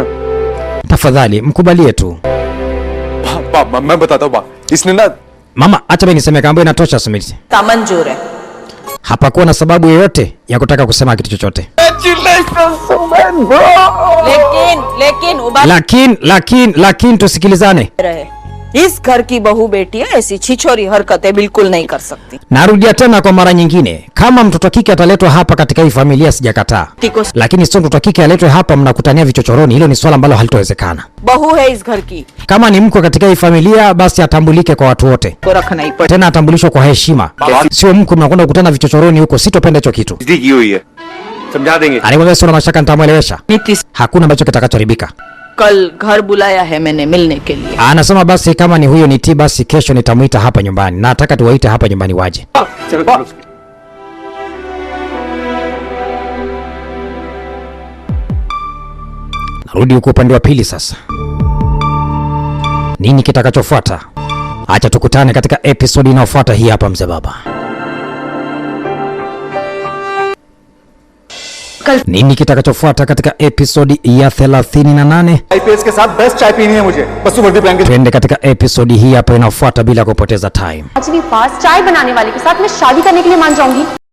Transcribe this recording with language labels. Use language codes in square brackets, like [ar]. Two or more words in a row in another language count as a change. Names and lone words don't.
[sw] Tafadhali mkubalie tu. [hi] मैं बताता हूँ बा, इसने ना [sw] Mama, acha mimi niseme kama inatosha Smith. [hi] मंजूर है। [sw] Hapakuwa na sababu yoyote ya kutaka kusema kitu chochote. Lakini tusikilizane. [hi] इस घर की बहू बेटी ऐसी छिछोरी हरकतें बिल्कुल नहीं कर सकती। [sw] Narudia tena kwa mara nyingine, kama mtoto kike ataletwa hapa katika hii familia sijakataa, lakini sio mtoto kike aletwe hapa mnakutania vichochoroni. Hilo ni swala ambalo halitowezekana. [hi] बहू है इस घर की, [sw] Kama ni mko katika hii familia, basi atambulike kwa watu wote, [hi] को रखना ही पड़े। [sw] tena atambulishwe kwa heshima, sio mko mnakwenda kukutana vichochoroni huko. Sitopenda hicho kitu. [hi] की हुई है, समझा देंगे. [sw] Alimwambia sio na mashaka, nitamwelewesha. [hi] नीतीश, [sw] Hakuna ambacho kitakachoharibika. [hi] कल घर बुलाया है मैंने मिलने के लिए। [sw] Anasema basi kama ni huyo ni T, basi kesho nitamuita hapa nyumbani. Nataka tuwaite hapa nyumbani waje. [hi] चलो [sw] Narudi huko upande wa pili sasa. Nini kitakachofuata? Acha tukutane katika episode inayofuata hii hapa mzee baba. Nini kitakachofuata katika episode ya 38? [hi] आईपीएस के साथ बेस्ट चाय पीनी है मुझे, बस तू वर्दी पहन के। [sw] Twende katika episode hii hapa inayofuata bila kupoteza time. [hi] आज भी फास्ट चाय बनाने वाले के साथ मैं शादी करने के लिए मान जाऊंगी।